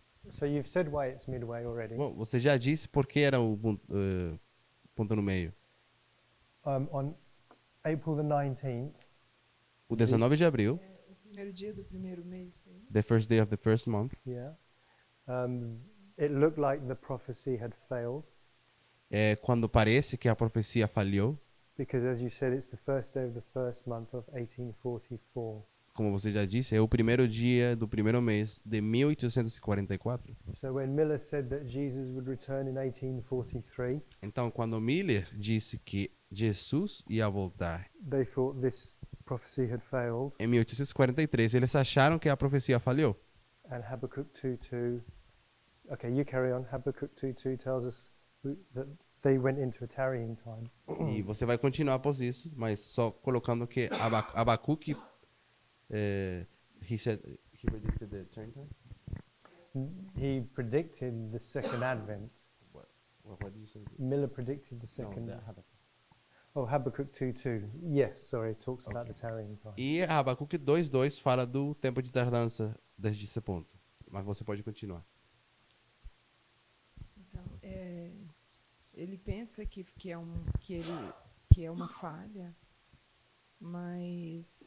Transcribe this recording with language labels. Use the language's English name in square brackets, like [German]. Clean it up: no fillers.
[English] So you've said why it's midway already. [Portuguese] Bom, você já disse por que era o ponto no meio. [English] On April the 19th, [Portuguese] O 19 de abril, O primeiro dia do primeiro mês. [English] the first day of the first month, yeah, it looked like the prophecy had failed [Portuguese] é quando parece que a profecia falhou, [English] because, as you said, it's the first day of the first month of 1844. [Portuguese] como você já disse, é o primeiro dia do primeiro mês de 1844. [English] So when Miller said that Jesus would return in 1843, [Portuguese] Então, quando Miller disse que Jesus ia voltar [English] they thought this prophecy had failed, [Portuguese] em 1843, eles acharam que a profecia falhou. [English] and Habakkuk 2:2. Okay, you carry on. Habakkuk 2:2 tells us that they went into a tarrying time. [Portuguese] E você vai continuar após isso, mas só colocando que Abacuque, [English] he predicted the turn time. He predicted the second advent. What did you say? Miller predicted the second. Habakkuk. Oh, Habakkuk 2:2. Yes, sorry, it talks about the tarrying time. [Portuguese] E Abacuque 2:2 fala do tempo de tardança desde esse ponto. Mas você pode continuar. Então, ele pensa que é uma falha, mas